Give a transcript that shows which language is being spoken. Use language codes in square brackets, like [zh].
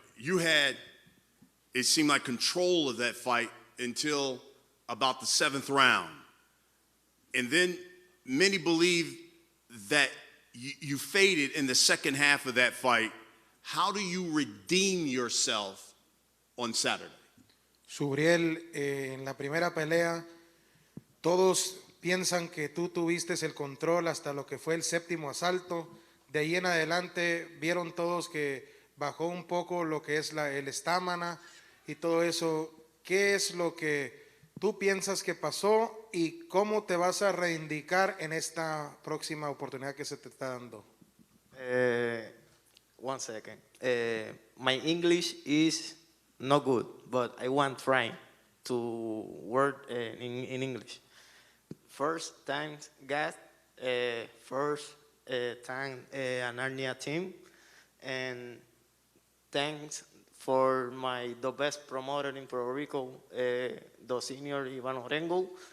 [en] You had, it seemed like, control of that fight until about the 7th round. And then many believe that you faded in the second half of that fight. How do you redeem yourself on Saturday? [es] Subriel, en la primera pelea, todos piensan que tú tuviste el control hasta lo que fue el 7º asalto. De ahí en adelante vieron todos que bajó un poco lo que es el estamina y todo eso. ¿Qué es lo que tú piensas que pasó y cómo te vas a reivindicar en esta próxima oportunidad que se te está dando? [en] One second. My English is not good, but I want trying to work in English. First time, guys. First time, Anarnia team, and thanks for the best promoter in Puerto Rico, the senior Ivan Orengo.